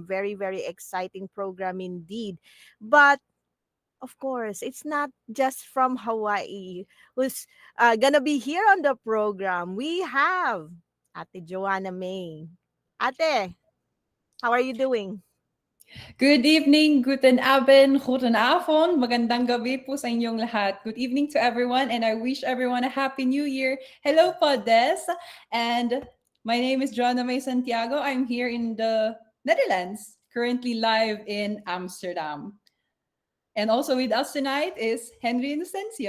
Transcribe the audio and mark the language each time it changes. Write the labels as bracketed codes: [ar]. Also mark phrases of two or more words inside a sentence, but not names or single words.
[en] Very, very exciting program indeed. But of course, it's not just from Hawaii who's gonna be here on the program. We have Ate Joanna May. Ate, how are you doing? Good evening, [de] guten Abend, [nl] guten Avond, [tl] magandang gabi po sa inyong lahat. [en] Good evening to everyone and I wish everyone a happy new year. Hello po, Des. And my name is Joanna May Santiago. I'm here in the Netherlands, currently live in Amsterdam. And also with us tonight is Henry Inocencio.